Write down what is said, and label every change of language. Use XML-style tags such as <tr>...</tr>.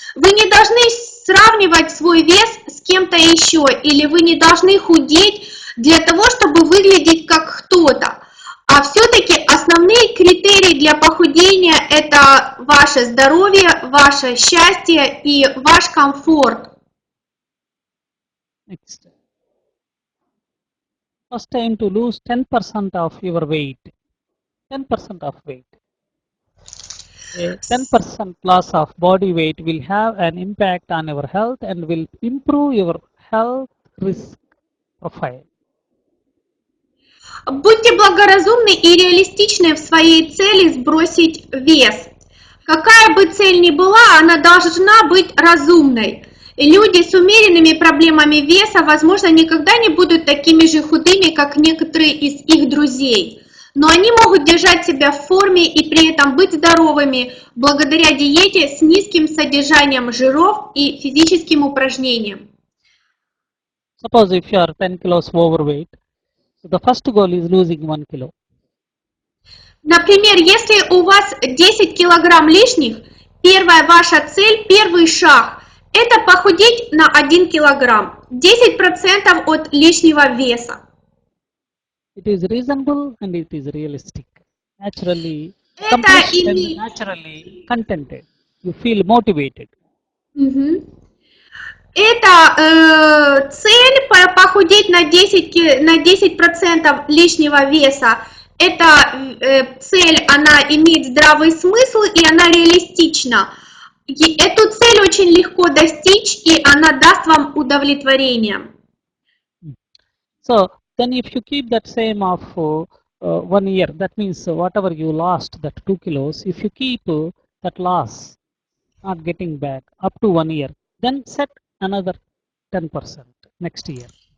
<ru>Вы не должны сравнивать свой вес с кем-то еще, или вы не должны худеть для того, чтобы выглядеть как кто-то. А все-таки основные критерии для похудения – это ваше здоровье, ваше счастье и ваш комфорт.</ru> <en>Next. First aim to lose 10% of your weight. 10% of weight. A 10% loss of body weight will have an impact on your health and will improve your health risk profile.</en> <ru>Будьте благоразумны и реалистичны в своей цели сбросить вес. Какая бы цель ни была, она должна быть разумной. Люди с умеренными проблемами веса, возможно, никогда не будут такими же худыми, как некоторые из их друзей. Но они могут держать себя в форме и при этом быть здоровыми благодаря диете с низким содержанием жиров и физическим упражнениям.</ru> <en>Suppose if you are 10 kilos overweight, so the first goal is losing 1 kilo.</en> <ru>Например, если у вас 10 килограмм лишних, первая ваша цель, первый шаг – это похудеть на 1 килограмм, 10% от лишнего веса.</ru> <en>It is reasonable and it is realistic. Naturally, accomplished and naturally contented. You feel motivated.</en> <ru>Это цель похудеть на 10% лишнего веса. Эта цель, она имеет здравый смысл и она реалистична. Эту цель очень легко достичь, и она даст вам удовлетворение.</ru> <en>So then if you keep that same of 1 year, that means whatever you lost, that 2 kilos, if you keep that loss, not getting back up to 1 year, then set another 10% next year.</en>